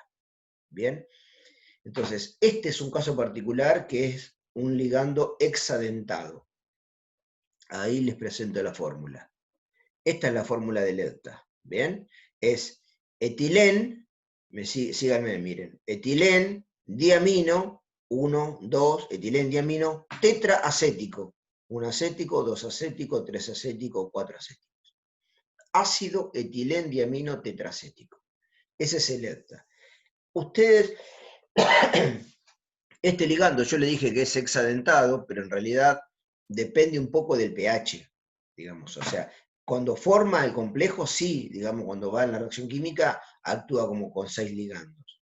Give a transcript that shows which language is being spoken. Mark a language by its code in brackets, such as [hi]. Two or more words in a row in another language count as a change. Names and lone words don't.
[es] ¿Bien? Entonces, este es un caso particular que es un ligando hexadentado. Ahí les presento la fórmula. Esta es la fórmula del EDTA. ¿Bien? Es etilén, síganme, miren, etilén, diamino, 1, 2, etilén, diamino, tetraacético. 1 acético, 2 acético, 3 acético, 4 acético. Ácido etilendiamino tetracético. Ese es el EDTA. Ustedes, este ligando yo le dije que es hexadentado, pero en realidad depende un poco del pH, digamos. O sea, cuando forma el complejo, sí, digamos, cuando va en la reacción química, actúa como con 6 ligandos.